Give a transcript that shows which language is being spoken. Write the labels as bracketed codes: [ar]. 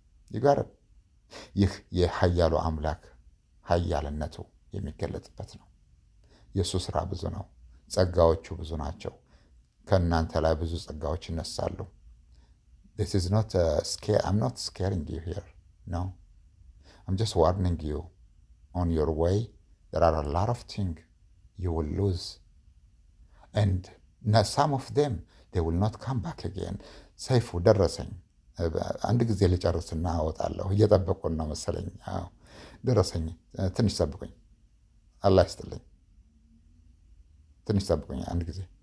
[am] ይጋርም ይህ የኃያሉ አምላክ ኃያልነቱ የሚገለጥበት ነው። የእሱ ስራ ብዙ ነው። ጸጋዎቹ ብዙ ናቸው። ከእናንተ ላይ ብዙ ጸጋዎች ይነሳሉ። [en] I'm not scaring you here. No. I'm just warning you. On your way, there are a lot of things you will lose. And some of them, they will not come back again. [am] ሰይፉ ደረሰኝ። አንድ ጊዜ ልጨርስና አወጣለሁ። እየጠበቁን ነው መሰለኝ። ደረሰኝ። ትንሽ ጠብቁኝ። አላህ ይስጥልኝ። ትንሽ ጠብቁኝ አንድ ጊዜ።